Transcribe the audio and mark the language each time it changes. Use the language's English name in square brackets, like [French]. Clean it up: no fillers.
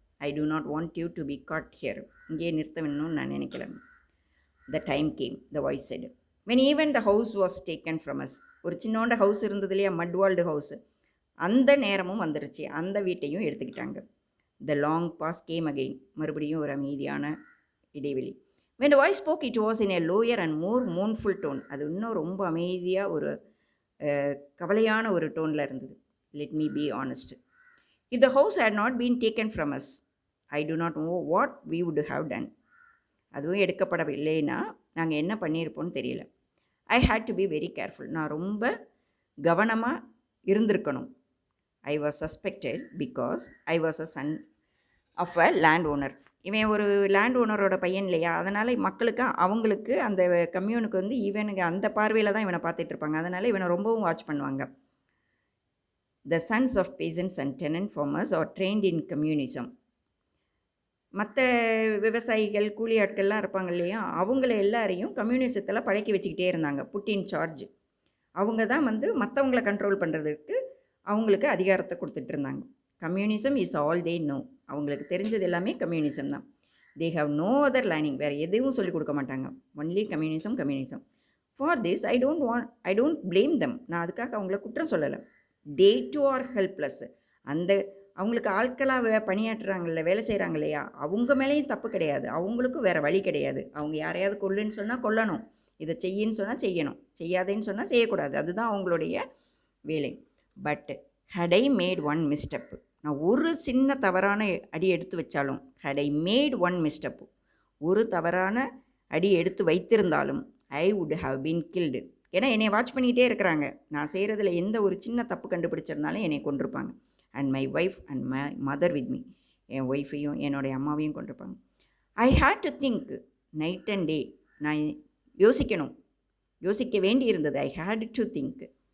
[English] I do not want you to be caught here, [Tamil] இங்கே நிறுத்த வேணும்னு நான் நினைக்கல. [English] The time came, the voice said, when even the house was taken from us. [Tamil] ஒரு சின்னோண்ட house இருந்தது இல்லையா, மட்வால்டு ஹவுஸ், அந்த நேரமும் வந்துருச்சு, அந்த வீட்டையும் எடுத்துக்கிட்டாங்க. [English] the long pause came again, [Tamil] மறுபடியும் ஒரு அமைதியான இடைவெளி. [English] when the voice spoke, it was in a lower and more mournful tone. [Tamil] அது இன்னும் ரொம்ப அமைதியாக ஒரு கவலையான ஒரு டோனில் இருந்தது. [English] let me be honest, if the house had not been taken from us, I do not know what we would have done. [Tamil] அதுவும் எடுக்கப்படவில்லைன்னா நாங்கள் என்ன பண்ணியிருப்போம்னு தெரியல. [English] I had to be very careful, [Tamil] நான் ரொம்ப கவனமாக இருந்திருக்கணும். [English] I was suspected because I was a son of a landowner. [Tamil] இவன் ஒரு லேண்ட் ஓனரோட பையன் இல்லையா, அதனால் மக்களுக்கு அவங்களுக்கு அந்த கம்யூனுக்கு வந்து இவனுக்கு அந்த பார்வையில் தான் இவனை பார்த்துட்ருப்பாங்க. அதனால் இவனை ரொம்பவும் வாட்ச் பண்ணுவாங்க. [English] The sons of peasants and tenant farmers are trained in communism. [Tamil] மற்ற விவசாயிகள் கூலி ஆட்கள்லாம் இருப்பாங்க இல்லையா, அவங்கள எல்லாரையும் கம்யூனிசத்தில் பழக்கி வச்சுக்கிட்டே இருந்தாங்க. [English] put in charge, [Tamil] அவங்க தான் வந்து மற்றவங்களை கண்ட்ரோல் பண்ணுறதுக்கு அவங்களுக்கு அதிகாரத்தை கொடுத்துட்டு இருந்தாங்க. [English] communism is all they know, [Tamil] அவங்களுக்கு தெரிஞ்சது எல்லாமே கம்யூனிசம் தான். [English] they have no other learning, [Tamil] வேறு எதுவும் சொல்லிக் கொடுக்க மாட்டாங்க. [English] Only communism. For this I don't blame them, [Tamil] நான் அதுக்காக அவங்கள குற்றம் சொல்லலை. [English] they too are helpless, [Tamil] அந்த அவங்களுக்கு ஆட்களாக பணியாற்றுறாங்கல்ல, வேலை செய்கிறாங்க இல்லையா, அவங்க மேலேயும் தப்பு கிடையாது, அவங்களுக்கும் வேறு வழி கிடையாது. அவங்க யாரையாவது கொல்லுன்னு சொன்னால் கொல்லணும், இதை செய்யின்னு சொன்னால் செய்யணும், செய்யாதேன்னு சொன்னால் செய்யக்கூடாது, அதுதான் அவங்களுடைய வேலை. [English] but had I made one misstep, [Tamil] நான் ஒரு சின்ன தவறான அடி எடுத்து வச்சாலும், [English] had I made one misstep, [Tamil] ஒரு தவறான அடி எடுத்து வைத்திருந்தாலும், [English] I would have been killed. [Tamil] ஏன்னா என்னை வாட்ச் பண்ணிக்கிட்டே இருக்கிறாங்க, நான் செய்கிறதுல எந்த ஒரு சின்ன தப்பு கண்டுபிடிச்சிருந்தாலும் என்னை கொண்டிருப்பாங்க. [English] and my wife and my mother with me, [Tamil] என் ஒய்ஃபையும் என்னுடைய அம்மாவையும் கொண்டிருப்பாங்க. [English] I had to think night and day, [Tamil] நான் யோசிக்க வேண்டி இருந்தது. [English] I had to think